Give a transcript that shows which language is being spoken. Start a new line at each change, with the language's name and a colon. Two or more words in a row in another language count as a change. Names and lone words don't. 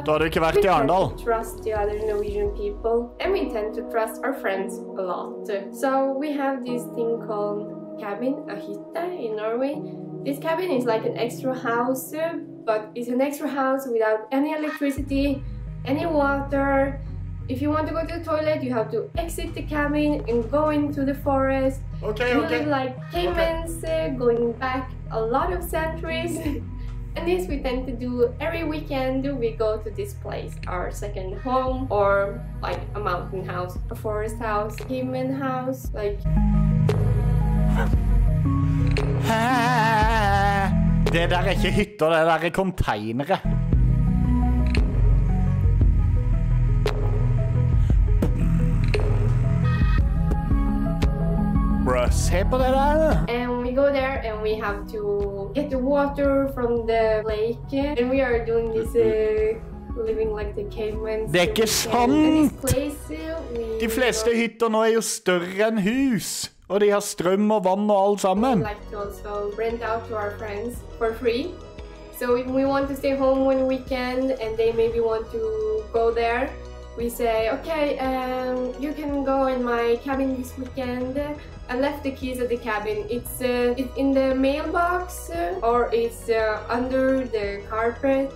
Norwegian: Da har du ikke vært i Arendal.
English: We tend to trust the other Norwegian people, and we tend to trust our friends a lot. So we have this thing called cabin, a hytte in Norway. This cabin is like an extra house, but it's an extra house without any electricity, any water. If you want to go to the toilet, you have to exit the cabin and go into the forest. Okay, we live like caimans, going back a lot of centuries. And this we tend to do every weekend. We go to this place, our second home, or like a mountain house, a forest house, caiman house, like.
Norwegian: Det der er ikke hytter, det der er containere. Se på det der.
English: And we go there and we have to get the water from the lake, and we are doing this living like the cavemen.
Norwegian: Det er ikke sant! De fleste hytter nå er jo større enn hus, og de har strøm og vann og alt sammen.
English: We like to also rent out to our friends for free. So if we want to stay home one weekend and they maybe want to go there, we say, okay, you can go in my cabin this weekend. I left the keys at the cabin. It's in the mailbox or it's under the carpet.